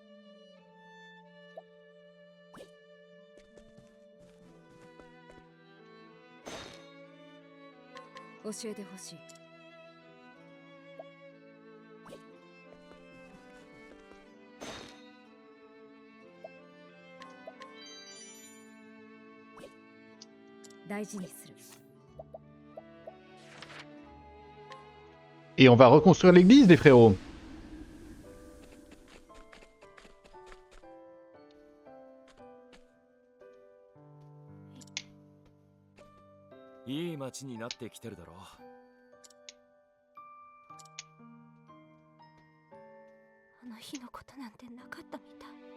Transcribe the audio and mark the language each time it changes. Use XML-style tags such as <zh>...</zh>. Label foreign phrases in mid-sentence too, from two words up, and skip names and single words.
<ja>教えてほしい。大事にする。</ja> <fr>Et on va reconstruire l'église, les frérots.</fr> <ja>いい街になってきてるだろう。あの日のことなんてなかったみたい。</ja>